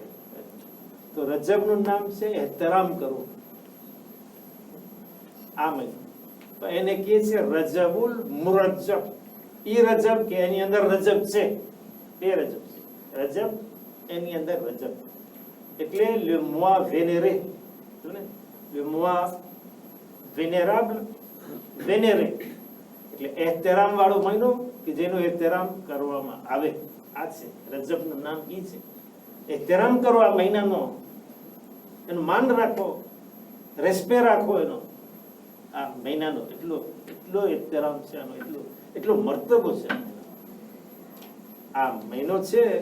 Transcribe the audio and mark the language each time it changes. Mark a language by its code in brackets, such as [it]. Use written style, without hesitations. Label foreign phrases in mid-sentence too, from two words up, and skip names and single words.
[gu] તો રજબનું નામ છે એહતરામ કરવું. આ મહિનો એને કહે છે રજબુલ મુરજબ. ઈ રજબ કે એની અંદર રજબ છે, બે રજબ છે. રજબ એની અંદર રજબ એટલે [fr] le mois vénéré, le mois vénérable, vénéré [gu] એટલે એહતરામ વાળો મહિનો કે જેનો એહતરામ કરવામાં આવે. આ છે રજબનું નામ. ઈ છે એહતરામ કરો આ મહિનાનો, એનું માન રાખો, રેસ્પે રાખો એનો. આ મહિનાનો એટલો એહતરામ છે આનો, એટલો મર્તબો છે આ મહિનો છે.